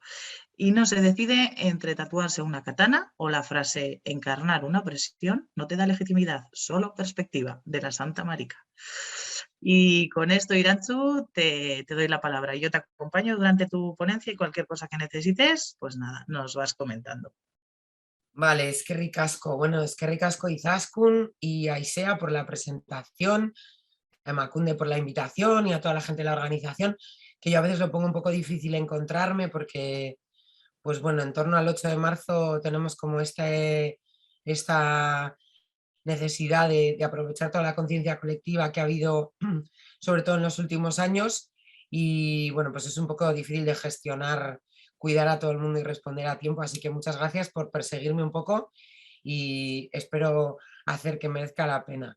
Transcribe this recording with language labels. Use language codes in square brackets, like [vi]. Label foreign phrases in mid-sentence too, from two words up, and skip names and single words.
[es] Y no se decide entre tatuarse una katana o la frase encarnar una opresión no te da legitimidad, solo perspectiva, de la Santa Marica. Y con esto, Irantzu, te doy la palabra. Yo te acompaño durante tu ponencia y cualquier cosa que necesites, pues nada, nos vas comentando. Vale, [eu] eskerrik asko. Eskerrik asko [es] Izaskun y a Aisea por la presentación, a Emakunde por la invitación y a toda la gente de la organización, que yo a veces lo pongo un poco difícil encontrarme porque, pues bueno, en torno al 8 de marzo tenemos como esta necesidad de aprovechar toda la conciencia colectiva que ha habido, sobre todo en los últimos años, y bueno, pues es un poco difícil de gestionar cuidar a todo el mundo y responder a tiempo, así que muchas gracias por perseguirme un poco y espero hacer que merezca la pena.